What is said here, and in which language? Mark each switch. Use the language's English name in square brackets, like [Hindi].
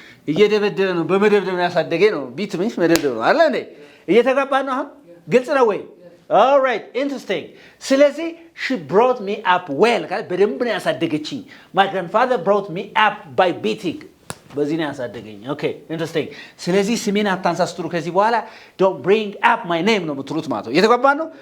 [Amharic] እየደበደበ ነው በመደብደብ ነው ያሳደገኝ ነው። ቢት ምንሽ መደብደብ ነው አይደል እንዴ? እየተጋባ ነው አሁን ግልጽ ነው ወይ? [English] All right, interesting. ስለዚህ she brought me up well. [Amharic] በደንብ ነው ያሳደገችኝ. [English] My grandfather brought me up by beating. [Amharic] በዚህ ነው ያሳደገኝ. [English] Okay, interesting. [Amharic] ስለዚህ ስሜን አታንሳስትሩ ከዚህ በኋላ [English] don't bring up my name [Amharic] ነው የምትሉት ማለት ነው። እየተጋባ ነው?